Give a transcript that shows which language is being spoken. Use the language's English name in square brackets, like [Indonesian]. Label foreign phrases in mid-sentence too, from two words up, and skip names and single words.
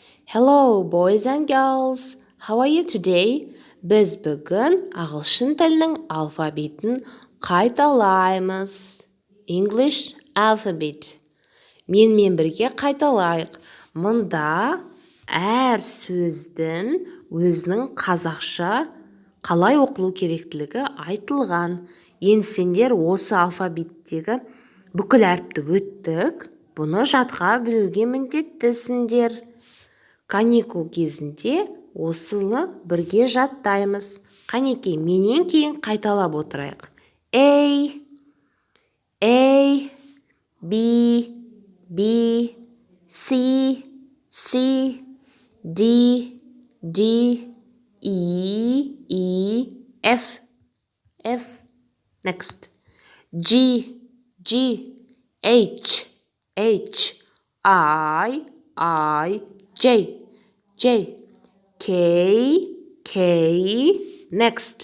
[English] Hello, boys and girls. How are you today? [Kazakh] Біз бүгін ағылшын тілінің алфавитін қайталаймыз. [English] English alphabet. [Kazakh] Менімен бірге қайталайық. Мұнда әр сөздің өзінің қазақша қалай оқылу керектілігі айтылған. Енді сендер осы алфавиттегі бүкіл әріпті өттік. Бұны жатқа білуге міндеттісіңдер. Каникул кезінде осыны бірге жаттаймыз. Қанекей, менен кейін қайталап отырайық. [English] A, B, B, C, C, D, D, E, F, F. Next. G, H, I, J, K. Next.